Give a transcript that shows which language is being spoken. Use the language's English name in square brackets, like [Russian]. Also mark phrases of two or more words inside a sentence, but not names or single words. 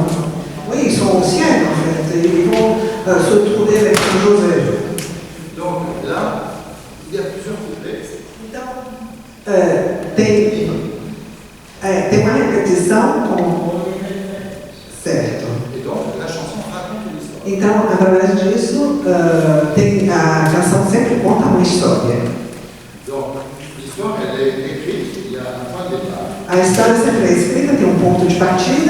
[French] Oui, ils sont anciens en fait. Ils vont se trouver avec Saint Joseph. Donc là, il y a plusieurs couplets. [Portuguese] Então, tem uma repetição com. Certo. [French] Et donc, la chanson raconte une histoire. [Portuguese] Então, através disso, a canção sempre conta uma história. [French] Donc, l'histoire, elle est écrite, il y a un point de départ. [Portuguese] A história sempre é escrita, tem um ponto de partida.